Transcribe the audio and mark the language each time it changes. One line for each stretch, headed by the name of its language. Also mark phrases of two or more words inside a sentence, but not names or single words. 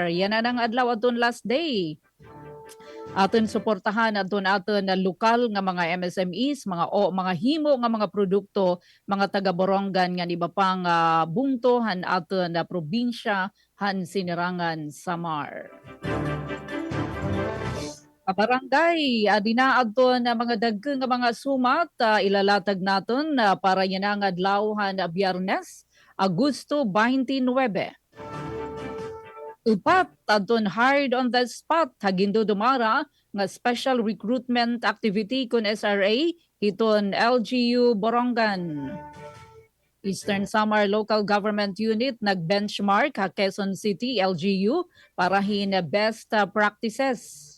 Waray: Yan na ang adlaw aton
English: last day.
Waray: Aton suportahan aton na lokal nga mga MSMEs, mga himo nga mga produkto, mga taga Borongan nga iba pang bungtohan aton na probinsya han Sinirangan Samar. Barangay, dinaadto na mga dagkeng nga mga sumat ilalatag naton para yan ang adlaw Biyernes, Agosto 29. upat adton
English: hard on the spot
Waray: hagindo dumara nga
English: special recruitment activity
Waray: kun SRA hiton LGU Borongan. Eastern Samar Local Government Unit nag-benchmark ha Quezon City LGU para hin
English: best practices.